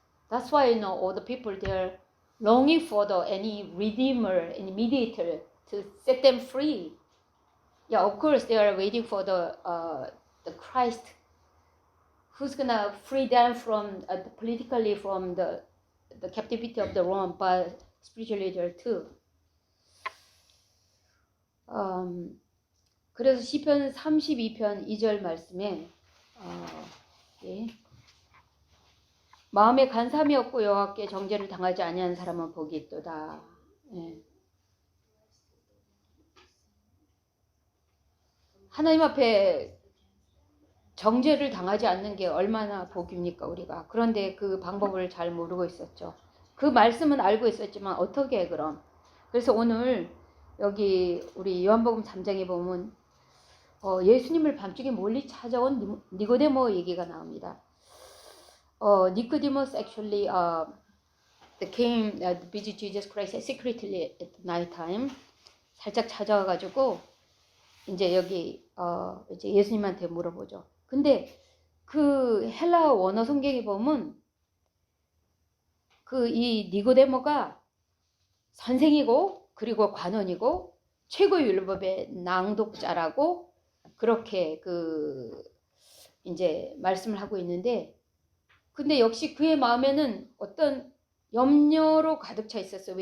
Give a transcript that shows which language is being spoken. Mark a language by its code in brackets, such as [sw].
[en] That's why, all the people, they're longing for any redeemer, any mediator to set them free. Yeah, of course, they are waiting for the Christ who's gonna free them from politically from the captivity of the Rome, but spiritually there too. [ko] 그래서 시편 32편 2절 말씀에 예. 마음에 간삼이 없고 여호와께 정죄를 당하지 아니한 사람은 복이 있도다. 예. 하나님 앞에 정죄를 당하지 않는 게 얼마나 복입니까 우리가. 그런데 그 방법을 잘 모르고 있었죠. 그 말씀은 알고 있었지만 어떻게 해 그럼. 그래서 오늘 여기 우리 요한복음 3장에 보면 예수님을 밤중에 멀리 찾아온 니고데모 얘기가 나옵니다. [en] Nicodemus actually came visit Jesus Christ secretly at night time. [ko] 살짝 찾아와가지고 이제 여기 이제 예수님한테 물어보죠. 근데 그 헬라 원어 성경에 보면 그 이 니고데모가 선생이고 그리고 관원이고 최고 율법의 낭독자라고 그렇게 이제 말씀을 하고 있는데 근데 역시 그의 마음에는 어떤 염려로 가득 차 있었어요.